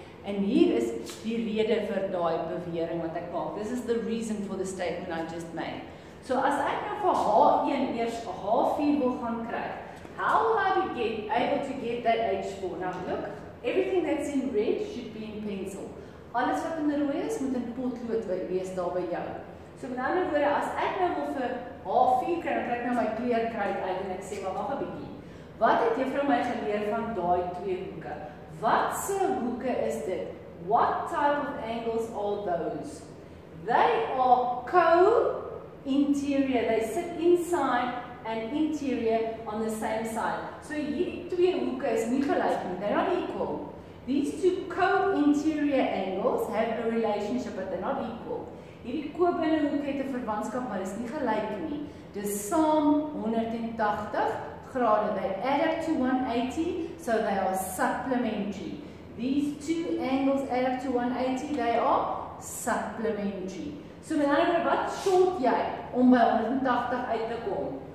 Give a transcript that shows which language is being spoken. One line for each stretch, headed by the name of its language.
Afrikaans: En hier is die rede vir daai bewering wat ek maak.
English: This is the reason for the statement I just made. So as ek nou vir H1 eers 'n H4 wil gaan kry, how will I be able to get that H4? Now look, everything that's in red should be in pencil.
Afrikaans: Alles wat in rooi is, moet in potlood wees daar by jou. So met ander woorde, as ek nou wil vir H4 kry, dan kry ek nou my kleurkruid uit en ek sê, maar wag 'n bietjie. Wat het juffrou my geleer van daai 2 hoeke? Wat se hoeke is dit?
English: What type of angles are those? They are co-interior. They sit inside and interior on the same side.
Afrikaans: So hierdie 2 hoeke is nie gelyk nie. They're not equal. These 2 co-interior
English: interior angles have a relationship, but they're not equal.
Afrikaans: Hierdie koopbinnehoek het 'n verwantskap, maar is nie gelyk nie. Dis saam 180 grade.
English: They add up to 180, so they are supplementary. These two angles add up to 180, they are supplementary.
Afrikaans: So met ander woorde, wat short jy om by 180 uit te kom?